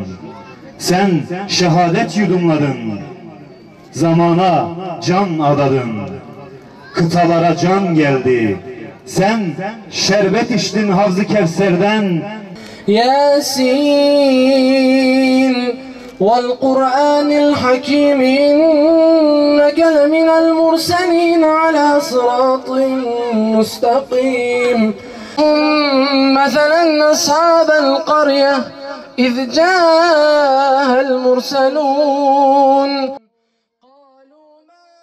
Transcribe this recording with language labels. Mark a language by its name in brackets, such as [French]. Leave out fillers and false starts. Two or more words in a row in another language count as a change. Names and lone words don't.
[Turkish] Sen şehadet yudumladın, zamana can adadın. Kıtalara can geldi, sen şerbet içtin Havz-ı Kevser'den. [Arabic] Yasin والقرآن الحكيم إنك لمن المرسلين على صراط مستقيم مثلا أصحاب القرية إذ جاء المرسلون قالوا ما